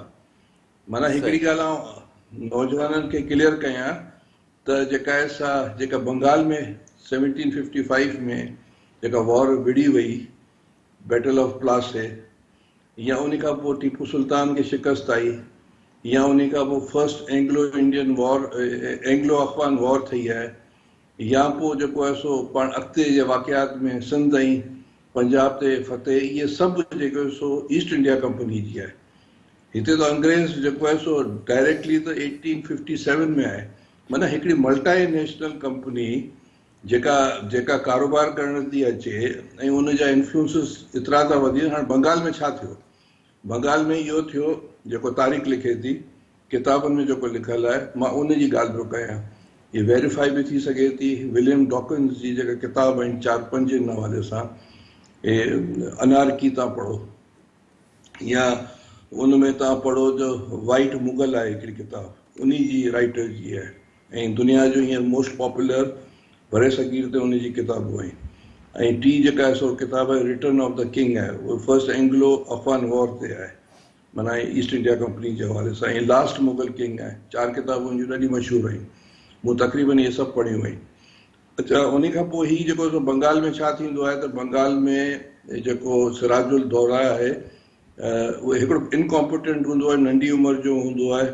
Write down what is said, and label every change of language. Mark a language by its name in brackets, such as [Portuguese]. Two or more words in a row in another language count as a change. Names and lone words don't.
[Sindhi] माना हिकिड़ी ॻाल्हि आउं नौजवाननि खे क्लियर कयां त जेका आहे सा जेका बंगाल में 1755 में जेका वॉर विड़ी वई, बैटल ऑफ प्लासे, या उन खां पोइ टीपू सुल्तान खे शिकस्त आई, या उन खां पोइ फर्स्ट एंग्लो इंडियन वॉर, एंग्लो अफगान वॉर थी आहे, या पोइ जेको आहे सो पाण अॻिते जे वाक़ियात में सिंध ऐं पंजाब ते फतेह, इहे सभु जेको सो ईस्ट इंडिया कंपनी जी आहे। हिते त अंग्रेज़ जेको आहे सो डायरेक्टली त 1857 में आहे। माना हिकिड़ी [English] multi national [Sindhi] कंपनी जेका जेका कारोबार करण थी अचे, ऐं उनजा इन्फ्लुएंसिस एतिरा था वधी। हाणे बंगाल में छा थियो? बंगाल में इहो थियो जेको तारीख़ लिखे थी किताबनि में जेको लिखियलु आहे, मां उन जी ॻाल्हि पियो कयां। ये वेरीफाई भी थी सघे थी, विलियम डॉकिंस जी जेका किताब आहिनि 4-5 जे हवाले सां, अनारकी तव्हां पढ़ो, या उन में तव्हां पढ़ो जो वाइट मुगल आहे हिकिड़ी किताब, उन जी राइटर जी आहे, ऐं दुनिया जो हींअर [English] most popular [Sindhi] भरे सगीर ते उन जी किताबूं आहिनि। ऐं टी जेका आहे सो किताब आहे रिटर्न ऑफ द किंग आहे, उहो फर्स्ट एंग्लो अफगान वॉर ते आहे, माना ईस्ट इंडिया कंपनी जे हवाले सां। ऐं लास्ट मुगल किंग आहे। 4 किताबूं जूं ॾाढी मशहूरु आहिनि, मूं तक़रीबन इहे सभु पढ़ियूं आहिनि। अच्छा, उन खां पोइ ही जेको सो बंगाल में छा थींदो आहे त बंगाल में जेको सिराजुल दौला आहे, उहो हिकिड़ो इनकॉम्पिटेंट हूंदो आहे, नंढी उमिरि जो हूंदो आहे।